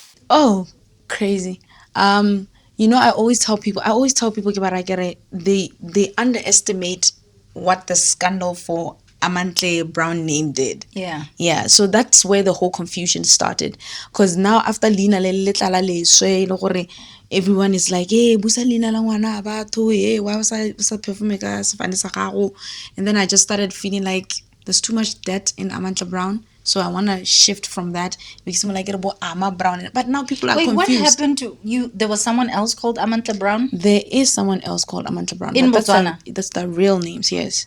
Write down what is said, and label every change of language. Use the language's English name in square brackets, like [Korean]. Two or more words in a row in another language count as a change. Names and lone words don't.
[English] Oh, crazy. I always tell people they underestimate what the scandal for Amantle Brown name did. Yeah. Yeah, so that's where the whole confusion started. Because now after Lina [Tswana] le tlala leswe, le gore [English] everyone is like, [Tswana] hey, busa Lina la ngwana wa batho, [English] hey, why was I performing [Tswana] ka sefane sa gago? [English] And then I just started feeling like there's too much debt in Amantle Brown. So I want to shift from that because I'm like about Ama Brown. But now people are Wait, what confused. happened to you? There was someone else called Amantle Brown There is someone else called Amantle Brown, in but Botswana. that's the real names, yes.